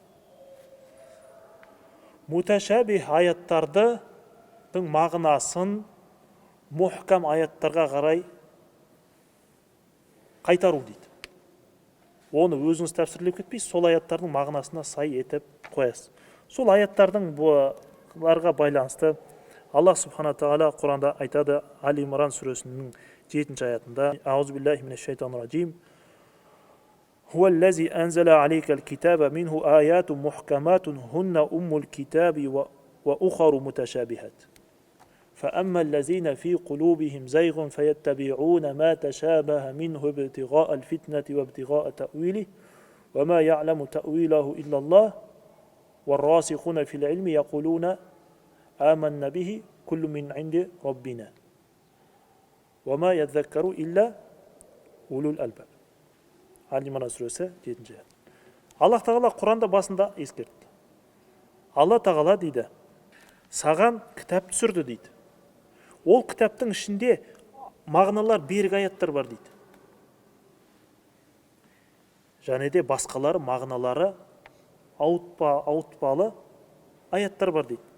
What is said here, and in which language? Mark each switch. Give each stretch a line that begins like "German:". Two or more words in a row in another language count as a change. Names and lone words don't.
Kazakh: Муташабих аяттардың мағынасын мухкам аяттарға қарай қайтару дейді. Оны өзіңіз тәпсірлеп кетпейсіз, сол аяттардың мағынасына сай етіп қоясыз. Сол аяттардың бұларға байланысты Аллах субхана тағала Құранда айтады, Али Имран сүресінің 7-ші аятында:
Arabic: أعوذ بالله من الشيطان الرجيم. هو الذي أنزل عليك الكتاب منه آيات محكمات هن أم الكتاب وأخر متشابهات فأما الذين في قلوبهم زيغ فيتبعون ما تشابه منه ابتغاء الفتنة وابتغاء تأويله وما يعلم تأويله إلا الله والراسخون في العلم يقولون آمنا به كل من عند ربنا وما يذكر إلا أولو الألباب.
Kazakh: Али Имран сүресі 7-ші аят. Аллах тағала Құранда басында ескертті. Алла тағала дейді, саған кітап түсірді дейді. Ол кітаптың ішінде мағыналар берік аяттар бар дейді. Және де басқалары мағыналары ауытпалы аяттар бар дейді.